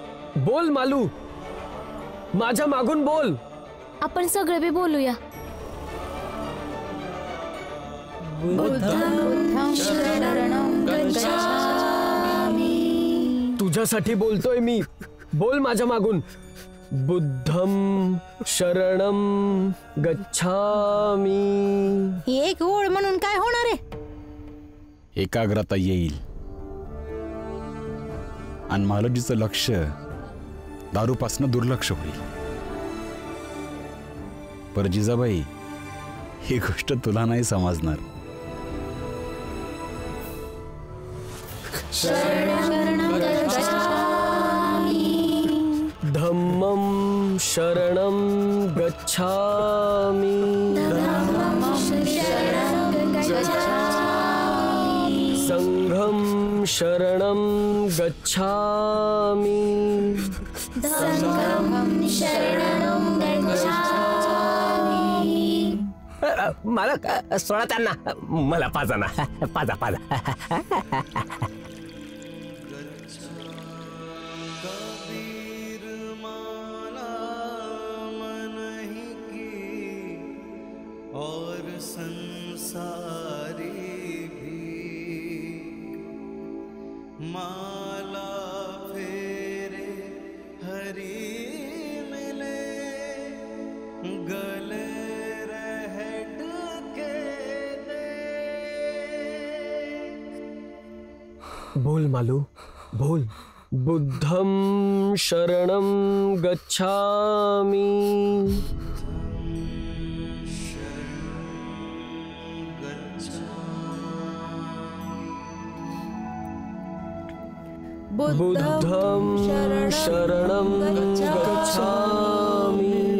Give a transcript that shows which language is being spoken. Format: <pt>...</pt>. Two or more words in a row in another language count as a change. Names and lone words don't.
<mr>बोल मालू, माझ्या मागून बोल. आपण सगळे बी बोलूया. तुझ्यासाठी बोलतोय मी. बोल माझ्या मागून.</mr> <pi>बुद्धम शरणम गच्छामी.</pi> <mr>ही एक ओळ म्हणून काय होणार आहे? एकाग्रता येईल आणि मालोजीचं लक्ष दारूपासनं दुर्लक्ष होईल. पर जिजाबाई, ही गोष्ट तुला नाही समजणार.</mr> <pi>धम्मम शरणम गच्छामी. संघम शरणम गच्छामी.</pi> <mr>मला सोडा त्यांना. मला पाजा ना. पाजा पाजा.</mr> <hi>और संसारी भी माला फेरे हरी मिले गले रहट के दे.</hi> <mr>बोल मालू, बोल.</mr> <pi>बुद्धम शरणम गच्छामी. बुद्धम शरणम गच्छामि.</pi>